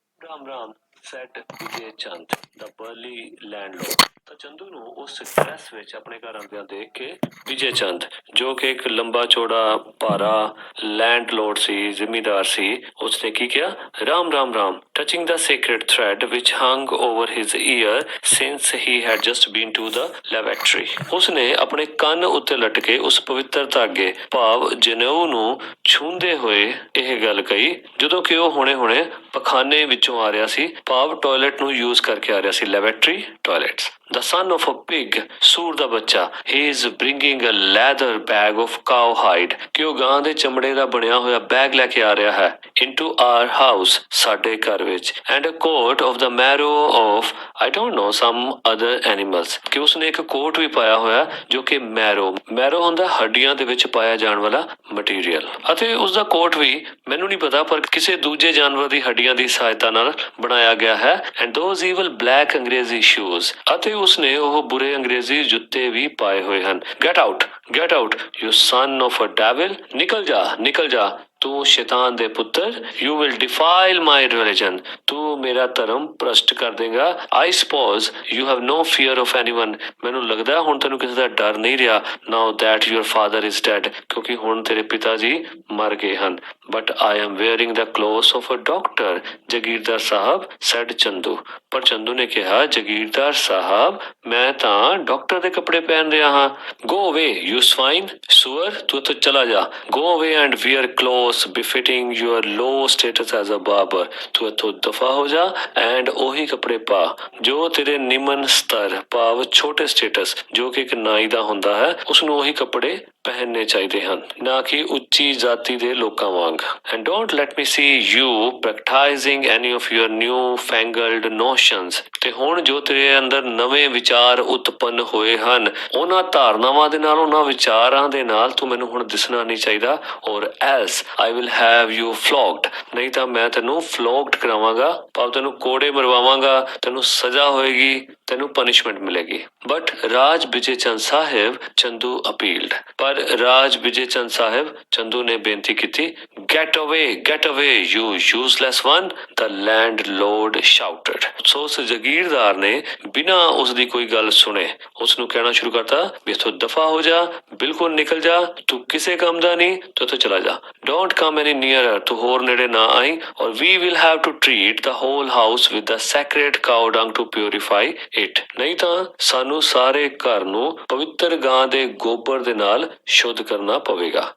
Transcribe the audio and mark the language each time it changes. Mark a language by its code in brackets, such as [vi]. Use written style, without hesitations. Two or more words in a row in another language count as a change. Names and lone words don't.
[en] Ram Ram said Vijay Chand the burly landlord. [pa] ਤਾਂ ਚੰਦੂ ਨੂੰ ਉਸ ਡਰੈਸ ਵਿੱਚ ਆਪਣੇ ਘਰ ਆਉਂਦਿਆਂ ਦੇਖ ਕੇ ਵਿਜੇ ਚੰਦ, ਜੋ ਕਿ ਇੱਕ ਲੰਬਾ ਚੌੜਾ ਭਾਰਾ ਲੈਂਡਲੋਰਡ ਸੀ, ਜ਼ਿਮੀਦਾਰ ਸੀ, ਉਸਨੇ ਕੀ ਕਿਹਾ? [en] Ram Ram Ram, touching the sacred thread which hung over his ear since he had just been to the lavatory। [pa] ਉਸਨੇ ਆਪਣੇ ਕੰਨ ਉੱਤੇ ਲਟਕੇ ਉਸ ਪਵਿੱਤਰ ਧਾਗੇ ਭਾਵ ਜਨੇਊ ਨੂੰ ਛੂੰਹਦੇ ਹੋਏ ਇਹ ਗੱਲ ਕਹੀ ਜਦੋਂ ਕਿ ਉਹ ਹੁਣੇ-ਹੁਣੇ ਪਖਾਨੇ ਵਿੱਚੋਂ ਆ ਰਿਹਾ ਸੀ, ਭਾਵ ਟਾਇਲਟ ਨੂੰ ਯੂਜ਼ ਕਰਕੇ ਆ ਰਿਹਾ ਸੀ, [en] laboratory toilets. The son of a pig, [pa] ਸੂਰ ਦਾ ਬੱਚਾ, [en] he is bringing a leather bag of cow hide, [pa] ਕਿ ਉਹ ਗਾਂ ਦੇ ਚਮੜੇ ਦਾ ਬਣਿਆ ਹੋਇਆ ਬੈਗ ਲੈ ਕੇ ਆ ਰਿਹਾ ਹੈ, [en] into our house, [pa] ਸਾਡੇ ਘਰ ਵਿੱਚ, [en] and a coat of the marrow of, I don't know, some other animals, [pa] ਕਿ ਉਸਨੇ ਇੱਕ ਕੋਟ ਵੀ ਪਾਇਆ ਹੋਇਆ ਜੋ ਕਿ ਮੈਰੋ ਹੁੰਦਾ ਹੱਡੀਆਂ ਦੇ ਵਿੱਚ ਪਾਇਆ ਜਾਣ ਵਾਲਾ ਮਟੀਰੀਅਲ, ਅਤੇ ਉਸਦਾ ਕੋਟ ਵੀ ਮੈਨੂੰ ਨਹੀਂ ਪਤਾ ਪਰ ਕਿਸੇ ਦੂਜੇ ਜਾਨਵਰ ਦੀ ਹੱਡੀਆਂ ਦੀ ਸਹਾਇਤਾ ਨਾਲ ਬਣਾਇਆ ਗਿਆ ਹੈ। [en] and those evil black [pa] ਅੰਗਰੇਜ਼ੀ shoes, ਅਤੇ ਉਸਨੇ ਉਹ ਬੁਰੇ ਅੰਗਰੇਜ਼ੀ ਜੁੱਤੇ ਵੀ ਪਾਏ ਹੋਏ ਹਨ। [en] get out, you son of a devil, [pa] ਨਿਕਲ ਜਾ ਤੂੰ ਸ਼ੈਤਾਨ ਦੇ ਪੁੱਤਰ। [en] you will defile my religion, [pa] ਤੂੰ ਮੇਰਾ ਧਰਮ ਭ੍ਰਸ਼ਟ ਕਰ ਦੇਗਾ। [en] I suppose you have no fear of anyone, [pa] ਮੈਨੂੰ ਲੱਗਦਾ ਹੁਣ ਤੈਨੂੰ ਕਿਸੇ ਦਾ ਡਰ ਨਹੀਂ ਰਿਹਾ, [en] now that your father is dead, [pa] ਕਿਉਂਕਿ ਹੁਣ ਤੇਰੇ ਪਿਤਾ ਜੀ ਮਰ ਗਏ ਹਨ। [en] but I am wearing the clothes of a doctor, [pa] ਜਗੀਰਦਾਰ ਸਾਹਿਬ, said ਚੰਦੂ। ਪਰ ਚੰਦੂ ਨੇ ਕਿਹਾ, ਜਗੀਰਦਾਰ ਸਾਹਿਬ, ਮੈਂ ਤਾਂ ਡਾਕਟਰ ਦੇ ਕੱਪੜੇ ਪਹਿਨ ਰਿਹਾ ਹਾਂ। [en] go away, you swine, [pa] ਸੂਅਰ, ਤੂੰ ਇੱਥੋਂ ਚਲਾ ਜਾ। [en] go away and wear clothes befitting your low status as a barber, [pa] ਤੂੰ ਇੱਥੋਂ ਦਫਾ ਹੋ ਜਾ ਐਂਡ ਉਹੀ ਕੱਪੜੇ ਪਾ ਜੋ ਤੇਰੇ ਨਿਮਨ ਸਤਰ ਭਾਵ ਛੋਟੇ ਸਟੇਟਸ ਜੋ ਕਿ ਇੱਕ ਨਾਈ ਦਾ ਹੁੰਦਾ ਹੈ, ਉਸਨੂੰ ਉਹੀ ਕੱਪੜੇ ਪਹਿਨਣੇ ਚਾਹੀਦੇ ਹਨ, ਨਾ ਕਿ ਉੱਚੀ ਜਾਤੀ ਦੇ ਲੋਕਾਂ ਵਾਂਗ। [en] and don't let me see you practicing any of your new fangled notions, [pa] ਤੇ ਹੁਣ ਜੋ ਤੇਰੇ ਅੰਦਰ ਨਵੇਂ ਵਿਚਾਰ ਉਤਪੰਨ ਹੋਏ ਹਨ, ਉਹਨਾਂ ਧਾਰਨਾਵਾਂ ਦੇ ਨਾਲ, ਉਹਨਾਂ ਵਿਚਾਰਾਂ ਦੇ ਨਾਲ ਤੂੰ ਮੈਨੂੰ ਹੁਣ ਦਿਸਣਾ ਨਹੀਂ ਚਾਹੀਦਾ। [en] or else I will have you flogged, [pa] ਨਹੀਂ ਤਾਂ ਮੈਂ ਤੈਨੂੰ flogged ਕਰਾਵਾਂਗਾ, ਭਾਵ ਤੈਨੂੰ ਕੋੜੇ ਮਰਵਾਵਾਂਗਾ, ਤੈਨੂੰ ਸਜ਼ਾ ਹੋਏਗੀ, ਤੈਨੂੰ ਪਨਿਸ਼ਮੈਂਟ ਮਿਲੇਗੀ। but ਰਾਜ ਵਿਜੇ ਚੰਦ ਸਾਹਿਬ, ਚੰਦੂ ਅਪੀਲਡ, ਪਰ ਰਾਜ ਵਿਜੇ ਚੰਦ ਸਾਹਿਬ, ਚੰਦੂ ਨੇ ਬੇਨਤੀ ਕੀਤੀ, [en] get away, you useless one, the landlord shouted। [pa] ਸੋ ਉਸ ਜਗੀਰਦਾਰ ਨੇ ਬਿਨਾਂ ਉਸਦੀ ਕੋਈ ਗੱਲ ਸੁਣੇ ਉਸਨੂੰ ਕਹਿਣਾ ਸ਼ੁਰੂ ਕਰਤਾ ਵੀ ਇੱਥੋਂ ਦਫਾ ਹੋ ਜਾ, ਬਿਲਕੁਲ ਨਿਕਲ ਜਾ, ਤੂੰ ਕਿਸੇ ਕੰਮ ਦਾ ਨਹੀਂ, ਤੂੰ ਇੱਥੋਂ ਚਲਾ ਜਾ। [en] don't come any nearer, [pa] ਤੂੰ ਹੋਰ ਨੇੜੇ ਨਾ ਆਈ, [en] or we will have to treat the whole house with the sacred cow dung to purify it, [pa] ਨਹੀਂ ਤਾਂ ਸਾਨੂੰ ਸਾਰੇ ਘਰ ਨੂੰ ਪਵਿੱਤਰ ਗਾਂ ਦੇ ਗੋਬਰ ਦੇ ਨਾਲ ਸ਼ੁੱਧ ਕਰਨਾ ਪਵੇਗਾ।